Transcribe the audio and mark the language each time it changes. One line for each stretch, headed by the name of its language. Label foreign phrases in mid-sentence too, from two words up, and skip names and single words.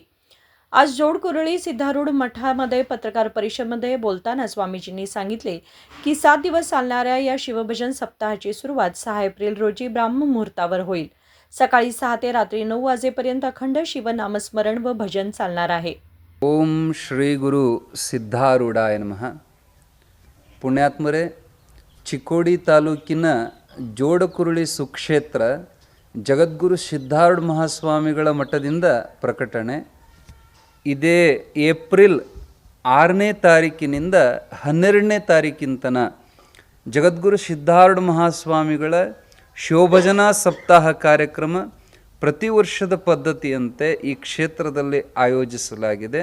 Marathi: आज जोडकुरळी सिद्धारूढ मठामध्ये पत्रकार परिषदेमध्ये बोलताना स्वामीजींनी सांगितले की 7 दिवस चालणाऱ्या या शिवभजन सप्ताहाची सुरुवात 6 एप्रिल रोजी ब्राह्ममुहूर्तावर होईल. सकाळी 6 ते रात्री 9 वाजेपर्यंत अखंड शिवनामस्मरण व भजन चालणार आहे.
Sanskrit: ओम श्री गुरु ಸಿದ್ಧಾರೂಢಾಯ ನಮಃ.
Kannada: ಪುಣ್ಯಾತ್ಮರೇ, ಚಿಕ್ಕೋಡಿ ತಾಲೂಕಿನ ಜೋಡಕುರುಳಿ ಸುಕ್ಷೇತ್ರ ಜಗದ್ಗುರು ಸಿದ್ಧಾರೂಢ ಮಹಾಸ್ವಾಮಿಗಳ ಮಠದಿಂದ ಪ್ರಕಟಣೆ. ಇದೇ ಏಪ್ರಿಲ್ 6ನೇ ತಾರೀಕಿನಿಂದ 12ನೇ ತಾರೀಕಿನ ಜಗದ್ಗುರು ಸಿದ್ಧಾರೂಢ ಮಹಾಸ್ವಾಮಿಗಳ ಶಿವಭಜನಾ ಸಪ್ತಾಹ ಕಾರ್ಯಕ್ರಮ ಪ್ರತಿ ವರ್ಷದ ಪದ್ಧತಿಯಂತೆ ಈ ಕ್ಷೇತ್ರದಲ್ಲಿ ಆಯೋಜಿಸಲಾಗಿದೆ.